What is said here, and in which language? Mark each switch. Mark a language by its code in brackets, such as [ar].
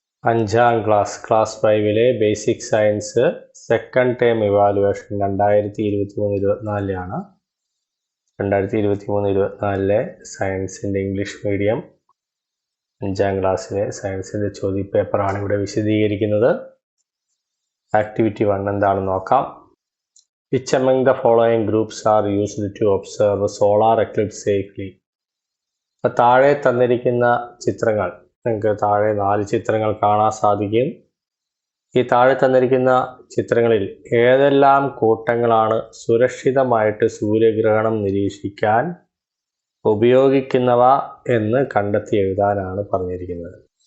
[ml] അഞ്ചാം class 5-ലെ basic science second term evaluation 2023-24 2023-24 സയൻസിൻ്റെ English medium അഞ്ചാം ക്ലാസ്സിലെ സയൻസിൻ്റെ ചോദ്യപേപ്പറാണ് ഇവിടെ വിശദീകരിക്കുന്നത്. ആക്ടിവിറ്റി 1 എന്താണെന്ന് നോക്കാം. [en] Which among the following groups are used to observe solar eclipse safely? [ml] അപ്പോൾ താഴെ തന്നിരിക്കുന്ന ചിത്രങ്ങൾ, നിങ്ങൾക്ക് താഴെ 4 ചിത്രങ്ങൾ കാണാൻ സാധിക്കും. ഈ താഴെ തന്നിരിക്കുന്ന ചിത്രങ്ങളിൽ ഏതെല്ലാം കൂട്ടങ്ങളാണ് സുരക്ഷിതമായിട്ട് സൂര്യഗ്രഹണം നിരീക്ഷിക്കാൻ ഉപയോഗിക്കുന്നവ എന്ന് കണ്ടെത്തി എഴുതാനാണ് പറഞ്ഞിരിക്കുന്നത്.